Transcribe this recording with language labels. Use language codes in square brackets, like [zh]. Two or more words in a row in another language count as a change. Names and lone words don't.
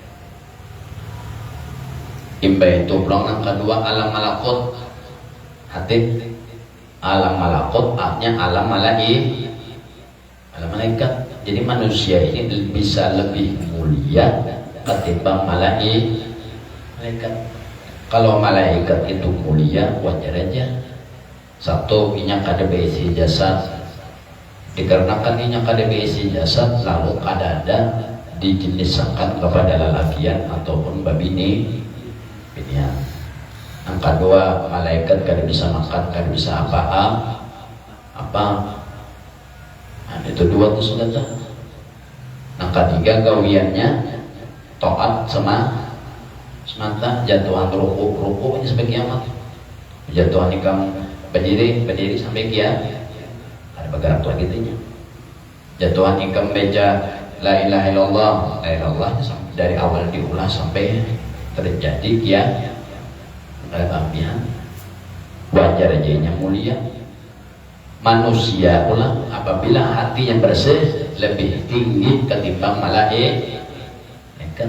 [bjn] Imba itu pulang yang kedua alam malakut hati. [id] Alam malakut artinya alam malaikat. Jadi manusia ini bisa lebih mulia ketimbang malaikat. Kalau malaikat itu mulia wajar aja. [bjn] Satu inya kada beisi jasad, dikarenakan inya kada beisi jasad lalu kada ada dijeniskan kepada lelakian ataupun babini. Yang kedua malaikat kada bisa makan, kada bisa apa. Nah, itu 2 tuh sudah. Yang ketiga gawiannya taat semata jatuhan ruku ini sampai kiamat. Jatuhan ikam berdiri sampai kiamat. Ada bergerak lagi tuh. Jatuhan ikam beja [ar] لا إله إلا الله, [bjn] dari awal diulah sampai terjadi kiamat. Keambihan wajar aja yang mulia. [id] Manusia pula apabila hati yang bersih lebih tinggi ketimbang malaikat.